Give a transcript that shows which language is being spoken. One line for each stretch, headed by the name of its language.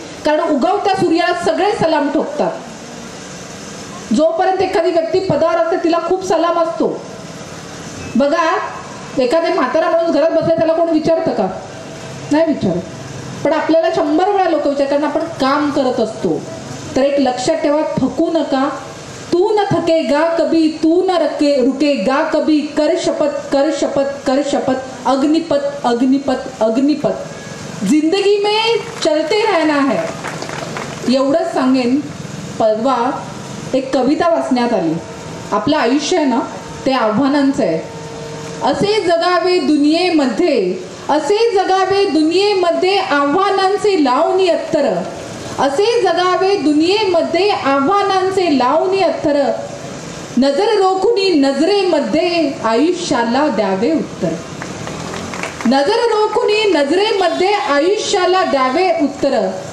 Marathi: कारण उगवत्या सूर्याला सगळे सलाम ठोकतात. जोपर्यंत एखादी व्यक्ती पदावर असते तिला खूप सलाम असतो. बघा एखादे म्हातारा माणूस घरात बसला त्याला कोण विचारतं का? नाही विचारत. पण आपल्याला 100 वेळा लोक विचार, कारण आपण काम करत असतो. तर एक लक्षात ठेवा, थकू नका.
Hindi: तू न थकेगा कभी, तू न रुकेगा कभी, कर शपथ कर शपथ कर शपथ, अग्निपथ अग्निपथ अग्निपथ, जिंदगी में चलते रहना है.
Marathi: एवढंच सांगेन. परवा एक कविता वाचण्यात आली. आपलं आयुष्य आहे ना ते आव्हानांचं आहे. असे जगावे दुनियेमध्ये, असे जगावे दुनियेमध्ये आव्हानांचे लावणी अत्तर, असे जगावे दुनियेमध्ये आव्हानांचे लावणी अत्तर, नजर रोखुनी नजरेमध्ये आयुष्याला द्यावे उत्तर, नजर रोखुनी नजरेमध्ये आयुष्याला द्यावे उत्तर.